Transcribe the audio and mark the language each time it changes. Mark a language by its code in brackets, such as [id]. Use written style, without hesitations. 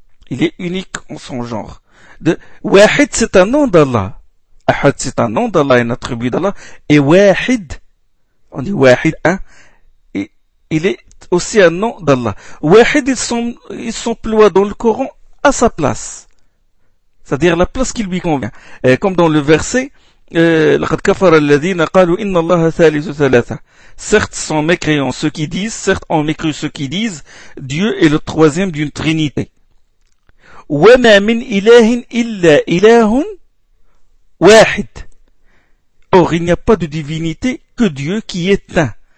[fr] Il est unique en son genre. Wahid, c'est un nom d'Allah. Ahad, c'est un nom d'Allah, un attribut d'Allah. Et Wahid, on dit Wahid, hein. Et il est aussi un nom d'Allah. Wahid, il s'emploie dans le Coran à sa place. C'est-à-dire la place qui lui convient. Et comme dans le verset, [ar] لقد كفر الذين قالوا إن الله ثالث ثلاثة. [fr] Certes sont mécréants ceux qui disent, certes ont mécru ceux qui disent, Dieu est le troisième d'une trinité. [ar] وما من إله إلا إله واحد. [fr] Or il n'y a pas de divinité que Dieu qui est un.